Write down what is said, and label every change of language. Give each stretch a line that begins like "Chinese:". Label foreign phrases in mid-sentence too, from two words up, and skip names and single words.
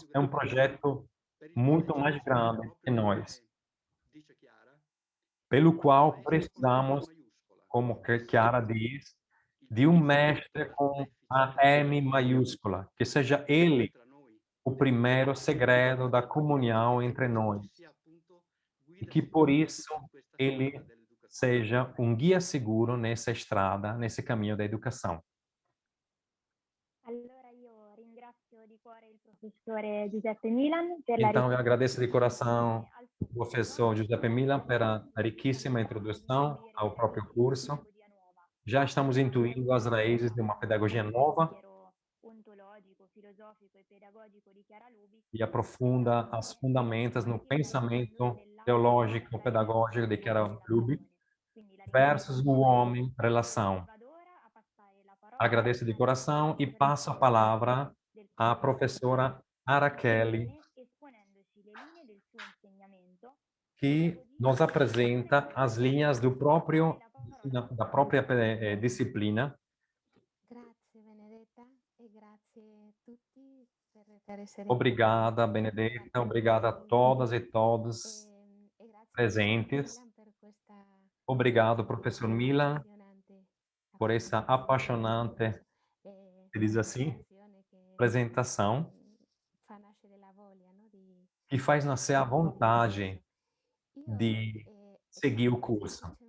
Portuguese: É um projeto muito mais grande que nós, pelo qual precisamos, como Chiara diz, de um mestre com a M maiúscula, que seja ele o primeiro segredo da comunhão entre nós, e que por isso ele seja um guia seguro nessa estrada, nesse caminho da educação.
Italian: Allora io ringrazio di cuore il professore Giuseppe Milan per la
Portuguese: Então, eu agradeço de coração o professor Giuseppe Milan pela riquíssima introdução ao próprio curso. Já estamos intuindo as raízes de uma pedagogia nova e aprofunda as fundamentas no pensamento teológico pedagógico de Chiara Lubick versus o homem, relação. Agradeço de coração e passo a palavra à professora Araquele, que nos apresenta as linhas da própria disciplina.
Italian: Grazie Benedetta e grazie a tutti per essere
Portuguese: Obrigada, Benedetta. Obrigada a todas e todos presentes. Obrigado, professor Milan, por essa apaixonante, se diz assim, apresentação que faz nascer a vontade de seguir o curso.